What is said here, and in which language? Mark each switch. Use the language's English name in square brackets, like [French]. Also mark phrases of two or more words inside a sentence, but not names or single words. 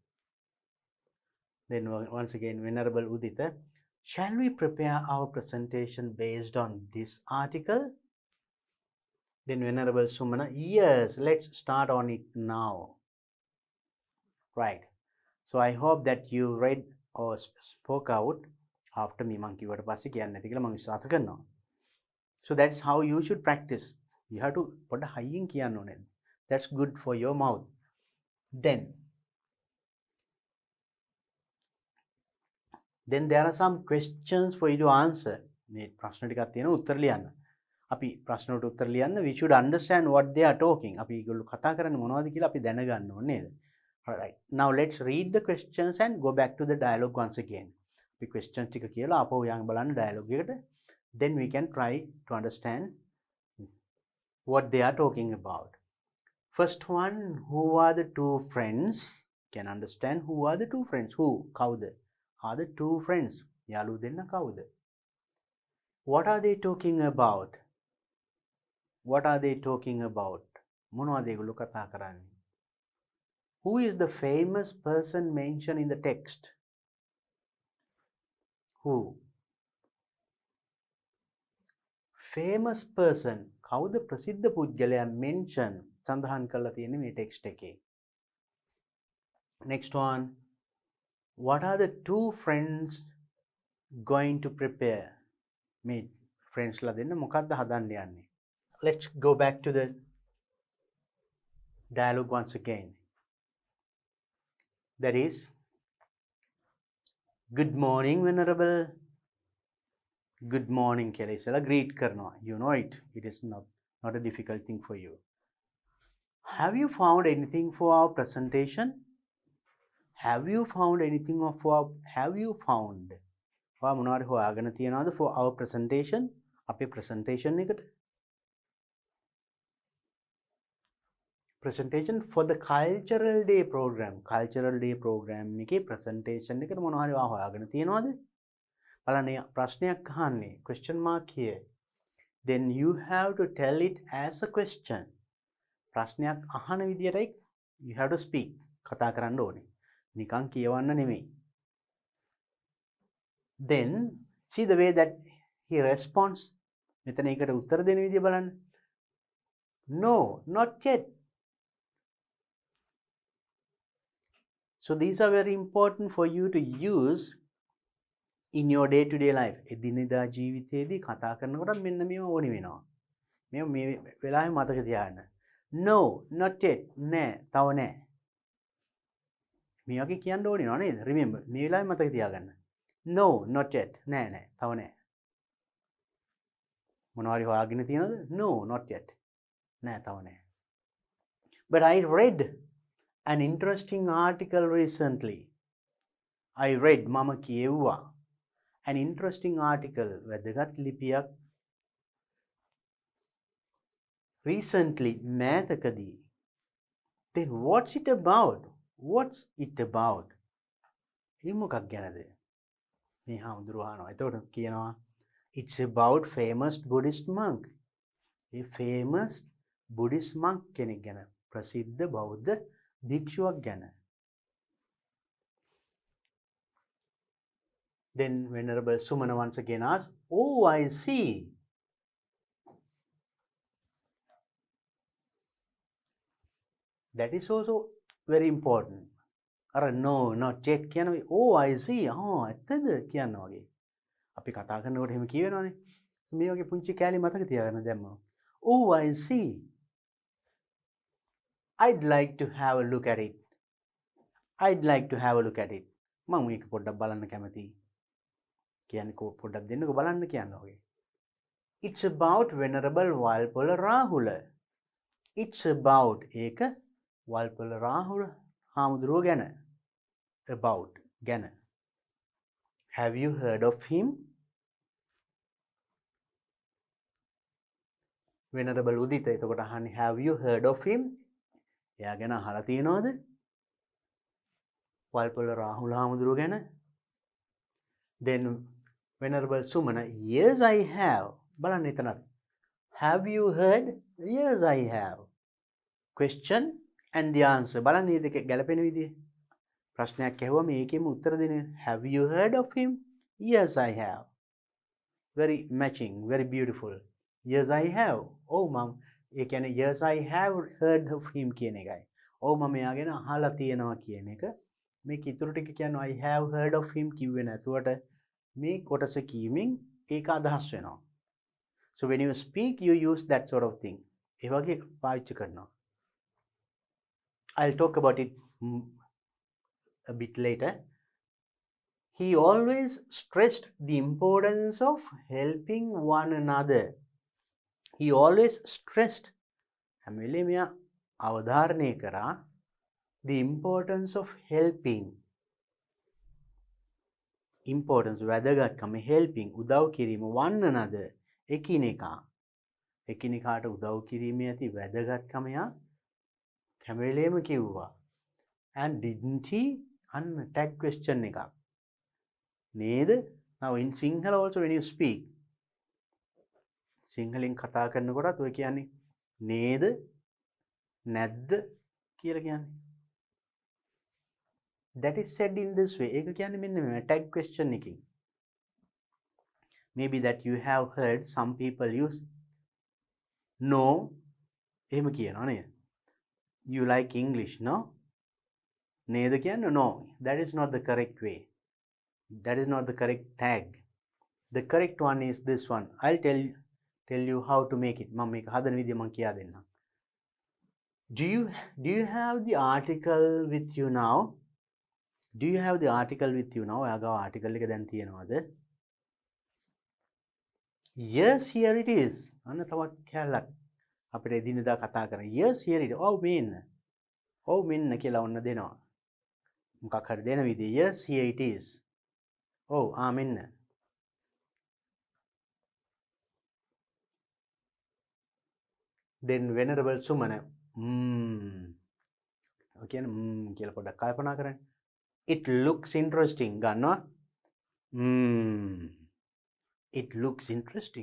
[English] Then once again Venerable Udita, shall we prepare our presentation based on this article? Then Venerable Sumana, yes, let's start on it now. Right. So I hope that you read or spoke out after me [Sinhala] මං කිව්වට පස්සේ කියන්න නැති කියලා මම විශ්වාස කරනවා. [English] So that's how you should practice. You have to [Sinhala] පොඩ හයියෙන් කියන්න ඕනේ. [English] That's good for your mouth. Then there are some questions for you to answer. [Sinhala] මේ ප්‍රශ්න ටිකක් තියෙනවා උත්තර ලියන්න. අපි ප්‍රශ්නවලට උත්තර ලියන්න [English] we should understand what they are talking. [Sinhala] අපි ඒගොල්ලෝ කතා කරන්නේ මොනවද කියලා අපි දැනගන්න ඕනේ නේද? [English] Alright. Now let's read the questions and go back to the dialogue once again. [Sinhala] අපි questions ටික කියලා ආපහු යන් බලන්න dialogue එකට. [English] Then we can try to understand what they are talking about. First one, who are the two friends? Can understand who are the two friends? Who? කවුද? Are the two friends? [Sinhala] යාළුවෝ දෙන්න කවුද? [English] What are they talking about? What are they talking about? [Sinhala] මොනවද ඒගොල්ලෝ කතා කරන්නේ? [English] Who is the famous person mentioned in the text? Who? Famous person. [Sinhala] කවුද ප්‍රසිද්ධ පුද්ගලයා mention සඳහන් කරලා තියෙන්නේ මේ text එකේ. [English] Next one. What are the two friends going to prepare? [Sinhala] මේ friends ලා දෙන්න මොකක්ද හදන්න යන්නේ? [English] Let's go back to the dialogue once again. That is, good morning, Venerable. Good morning, [Sinhala] කියලා ඉස්සලා greet කරනවා. [English] You know it. It is not a difficult thing for you. Have you found anything for our presentation? Have you found anything have you found [Sinhala] ඔයා මොනවාරි හොයාගෙන තියනවද [English] for our presentation? [Sinhala] අපේ presentation එකට. [English] Presentation for the cultural day program. Cultural day program [Sinhala] එකේ presentation එකට මොනවාරි ඔයා හොයාගෙන තියනවද? බලන්න ප්‍රශ්නයක් අහන්නේ [English] question mark here. Then you have to tell it as a question. [Sinhala] ප්‍රශ්නයක් අහන විදියටයි [English] you have to speak. [Sinhala] කතා කරන්න ඕනේ. නිකන් කියවන්න නෙමෙයි. [English] Then see the way that he responds. [Sinhala] මෙතන ඒකට උත්තර දෙන විදිය බලන්න. [English] No, not yet. So these are very important for you to use in your day to day life. [Sinhala] එදිනෙදා ජීවිතයේදී කතා කරනකොටත් මෙන්න මේව ඕනි වෙනවා. මේ වෙලාවේ මතක තියාගන්න. [English] No, not yet. [Sinhala] නෑ, තව නෑ. මේ වගේ කියන්න ඕනේ නේද? Remember, මේ වෙලාවේ මතක තියාගන්න. [English] No, not yet. [Sinhala] නෑ නෑ, තව නෑ. මොනවාරි හොයාගෙන තියනවද? [English] No, not yet. [Sinhala] නෑ, තව නෑ. [English] But I read an interesting article recently. I read [Sinhala] මම කියෙව්වා [English] an interesting article [Sinhala] වැදගත් ලිපියක් [English] recently මෑතකදී. Then what's it about? What's it about? [Sinhala] ඒ මොකක් ගැනද? මේ හාමුදුරුවෝ අහනවා. එතකොට කියනවා [English] it's about famous Buddhist monk. [Sinhala] ඒ [English] famous Buddhist monk [Sinhala] කෙනෙක් ගැන. ප්‍රසිද්ධ බෞද්ධ භික්ෂුවක් ගැන. [English] Then Venerable Sumana once again asks, oh, I see. That is also very important. අර no, not yet කියනවා. Oh, I see. [Sinhala] ඇත්තද කියනවා වගේ. අපි කතා කරනකොට එහෙම කියවෙනවනේ. මේ වගේ පුංචි කෑලි මතක තියාගන්න දැම්මම. [English] Oh, I see. I'd like to have a look at it. I'd like to have a look at it. [Sinhala] මම මේක පොඩ්ඩක් බලන්න කැමතියි. කියන්නේ පොඩ්ඩක් දෙන්නකෝ බලන්න කියනවා වගේ. [English] It's about Venerable Walpola Rahula. It's about [Sinhala] ඒක Walpola Rahula හාමුදුරුවෝ ගැන. [English] About ගැන. Have you heard of him? Venerable Udita [Sinhala] එතකොට අහන්නේ [English] have you heard of him? [Sinhala] එයා ගැන අහලා තියෙනවද? Walpola Rahula හාමුදුරුවෝ ගැන. [English] Then Venerable Sumana, yes I have. [Sinhala] බලන්න එතනත්. [English] Have you heard? Yes I have. Question and the answer. [Sinhala] බලන්න මේ දෙක ගැලපෙන විදිය. ප්‍රශ්නයක් ඇහුවම ඒකෙම උත්තර දෙන්න. [English] Have you heard of him? Yes I have. Very matching, very beautiful. Yes I have. Oh mom, [Sinhala] ඒ කියන්නේ [English] yes I have heard of him [Sinhala] කියන එකයි. ඔව් මම එයා ගැන අහලා තියෙනවා කියන එක. මේක ඉතුරු ටික කියන්නේ [English] I have heard of him [Sinhala] කිව්වේ නැතුවට මේ කොටස කීමෙන් ඒක අදහස් වෙනවා. [English] So when you speak you use that sort of thing. [Sinhala] ඒ වගේ පාවිච්චි කරනවා. [English] I'll talk about it a bit later. He always stressed the importance of helping one another. He always stressed [Sinhala] හැම වෙලේම මෙයා අවධාරණය කරා [English] the importance of helping. [Sinhala] Importance වැදගත්කම helping උදව් කිරීම [English] one another [Sinhala] එකිනෙකාට උදව් කිරීමේ ඇති වැදගත්කම යා හැම වෙලේම කිව්වා. [English] And didn't he? [Sinhala] අන්න [English] tag question [Sinhala] එකක් නේද? [English] Now in Sinhala also when you speak [Sinhala] සිංහලෙන් කතා කරනකොටත් ඔය කියන්නේ නේද නැද්ද කියලා කියන්නේ. [English] That is said in this way. [Sinhala] ඒක කියන්නේ මෙන්න මේ [English] tag question [Sinhala] එකකින්. [English] Maybe that you have heard some people use no [Sinhala] එහෙම කියනවා නේද? [English] You like English, no? [Sinhala] නේද කියන්නේ no. [English] That is not the correct way. That is not the correct tag. The correct one is this one. I'll tell you how to make it. [Sinhala] මම මේක හදන විදිය මම කියා දෙන්නම්. [English] Do you have the article with you now? Do you have the article with you now? [Sinhala] ඔයාගාව article එක දැන් තියෙනවද? [English] Yes, here it is. [Sinhala] අන්න තවත් කැලක්. අපිට එදිනෙදා කතා කරන [English] yes here it [Sinhala] ඔව් මෙන්න කියලා ඔන්න දෙනවා. මොකක් හරි දෙන විදිය [English] yes here it is. [Sinhala] ඔව් මෙන්න. then venerable Sumana කියන්නේ කියලා පොඩ්ඩක් කල්පනා කරන්න. [English] it looks interesting ගන්නවා. it looks interesting.